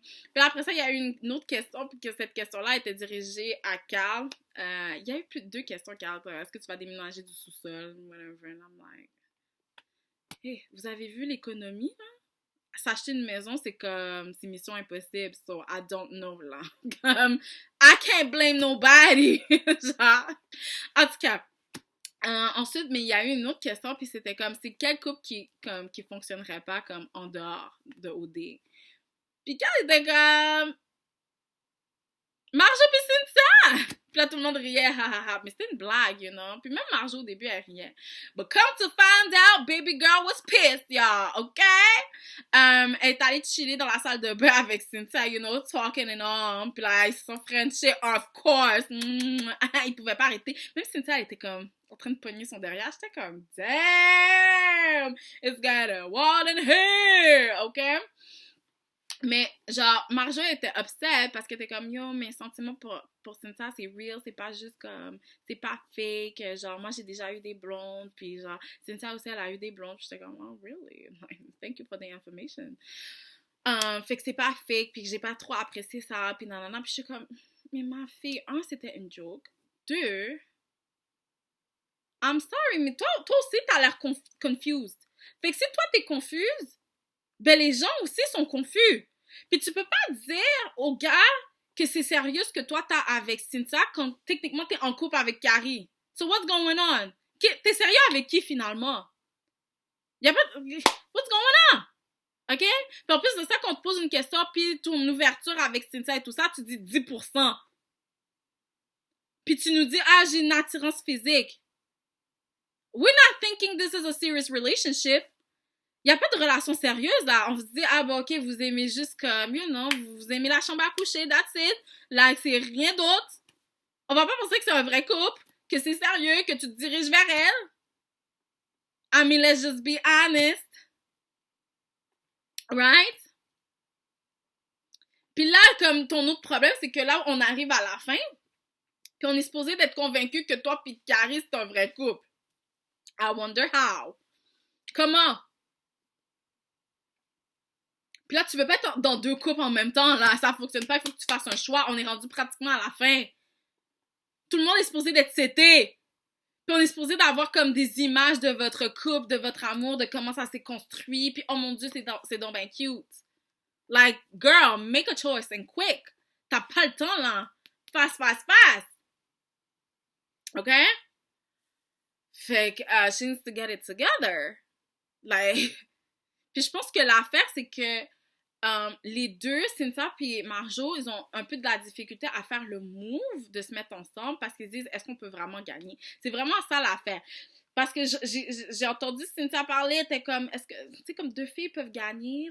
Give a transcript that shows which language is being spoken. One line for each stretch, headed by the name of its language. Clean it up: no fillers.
French: Puis après ça, il y a eu une autre question, puis que cette question-là était dirigée à Carl. Il y a eu plus de 2 questions, Carl. Est-ce que tu vas déménager du sous-sol? Whatever. And I'm like, hey, vous avez vu l'économie, là? S'acheter une maison, c'est mission impossible.
English: So, I don't know, là. Comme, I can't blame nobody.
French: Genre. En tout cas, ensuite, mais il y a eu une autre question, puis c'était comme, c'est quel couple qui fonctionnerait pas comme en dehors de OD? Puis quand il était comme, Marjo pis Cynthia! Puis là, tout le monde riait, ha ha ha. Mais c'était une blague, you know? Puis même Marjo, au début, elle riait.
English: But come to find out, baby girl was pissed, y'all, okay?
French: Elle est allée chiller dans la salle de bain avec Cynthia, you know, talking and all. Puis là, ils se sont frenchés, of course. Ils pouvaient pas arrêter. Même Cynthia, elle était comme en train de pogner son derrière. J'étais comme, damn!
English: It's got a wall in here, okay?
French: Mais, genre, Marjo était upset parce qu'elle était comme, yo, mes sentiments pour Cynthia, c'est real, c'est pas juste comme, c'est pas fake. Genre, moi, j'ai déjà eu des blondes, puis genre, Cynthia aussi, elle a eu des blondes. Puis j'étais comme, oh, really? Like, thank you for the information. Fait que c'est pas fake, puis que j'ai pas trop apprécié ça, puis nanana. Puis je suis comme, mais ma fille, c'était une joke. 2, I'm sorry, mais toi aussi, t'as l'air confused. Fait que si toi, t'es confuse, ben les gens aussi sont confus. Puis tu peux pas dire aux gars que c'est sérieux ce que toi t'as avec Cynthia quand techniquement t'es en couple avec Carrie. So what's going on? T'es sérieux avec qui finalement? Y'a pas what's going on? OK? Puis en plus de ça, quand on te pose une question puis ton ouverture avec Cynthia et tout ça, tu dis 10%. Puis tu nous dis, ah, j'ai une attirance physique.
English: We're not thinking this is a serious relationship.
French: Il n'y a pas de relation sérieuse, là. On se dit, ah, bah, OK, vous aimez juste comme, you know, vous aimez la chambre à coucher, that's it. Là, c'est rien d'autre. On va pas penser que c'est un vrai couple, que c'est sérieux, que tu te diriges vers elle.
English: I mean, let's just be honest. Right?
French: Puis là, comme ton autre problème, c'est que là, on arrive à la fin, puis on est supposé d'être convaincu que toi pis Carrie, c'est un vrai couple. I wonder how. Comment? Puis là, tu veux pas être dans 2 couples en même temps, là, ça fonctionne pas, il faut que tu fasses un choix, on est rendu pratiquement à la fin. Tout le monde est supposé d'être seté. Puis on est supposé d'avoir comme des images de votre couple, de votre amour, de comment ça s'est construit. Puis oh mon Dieu, c'est donc bien cute.
English: Like, girl, make a choice and quick. T'as pas le temps, là. Fast, fast, fast. OK? Fait que she needs to get it together.
French: Like, puis je pense que l'affaire, c'est que les deux, Cynthia et Marjo, ils ont un peu de la difficulté à faire le move de se mettre ensemble parce qu'ils disent, est-ce qu'on peut vraiment gagner? C'est vraiment ça l'affaire. Parce que j'ai entendu Cynthia parler, t'es comme, est-ce que, tu sais, comme deux filles peuvent gagner?